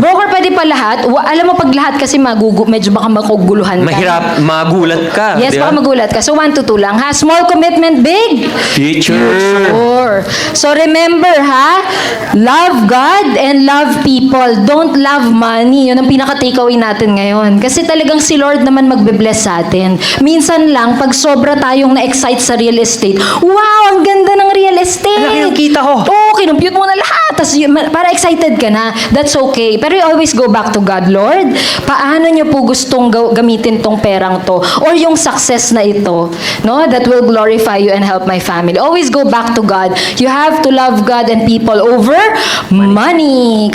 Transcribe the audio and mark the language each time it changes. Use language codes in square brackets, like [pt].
[tl] Broker, pwede pa lahat. Alam mo, pag lahat kasi medyo baka maguguluhan ka. Mahirap, magulat ka. [en] Yes, [tl] di ba? baka magulat ka. So, 1 to 2 lang. Ha? Small commitment, big. [en] Future. Sure. So, remember, ha? Love God and love people. Don't love money. [tl] Yun ang pinaka-takeaway natin ngayon. Kasi talagang si Lord naman magbe-bless sa atin. Minsan lang, pag sobra tayong na-excite sa real estate, wow, ang ganda ng real estate. Laki ng kita ko. Oo, kinumpute mo na lahat. Tapos, para excited ka na. That's okay. Pero you always go back to God. Lord, paano niyo po gustong gamitin tong perang to? [en] Or yung success na ito, no? That will glorify you and help my family. Always go back to God. You have to love God and people over money.